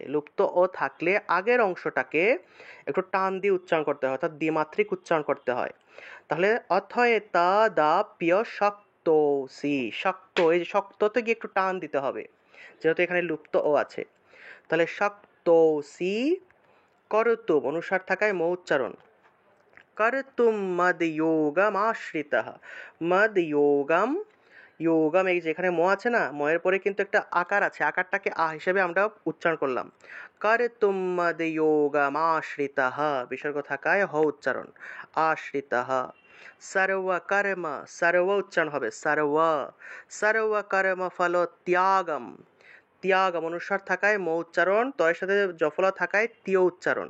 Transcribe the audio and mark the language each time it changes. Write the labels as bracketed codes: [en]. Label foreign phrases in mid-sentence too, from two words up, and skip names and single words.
[bn] লুপ্ত ও থাকলে আগের অংশটাকে একটু টান দিয়ে উচ্চারণ করতে হয়, অর্থাৎ দ্বিমাত্রিক উচ্চারণ করতে হয়। তাহলে [sa] অথয়ে তাদাপ্য শক্তোসি, [bn] শক্ত, এই যে শক্ততে গিয়ে একটু টান দিতে হবে, যেহেতু এখানে লুপ্ত ও আছে। তাহলে [sa] শক্তোসি করতুম, [bn] অনুসার থাকায় ম উচ্চারণ। [sa] कर्तुं मदयोगमाश्रितः, মদযোগম, যোগম, [bn] এই যে এখানে ম আছে না, ময়ের পরে কিন্তু একটা আকার আছে, আকারটাকে আ হিসেবে আমরা উচ্চারণ করলাম। [sa] कर्तुं মদযোগমাশ্রিতः, [bn] বিসর্গ থাকায় হ উচ্চারণ, আশ্রিতः। সর্বকর্ম, সর্ব উচ্চারণ হবে সর্ব, [sa] সর্বকর্ম ফল ত্যাগম, [bn] ত্যাগম, অনুস্বার থাকায় ম উচ্চারণ, তয়ের সাথে জফলা থাকায় তীয় উচ্চারণ।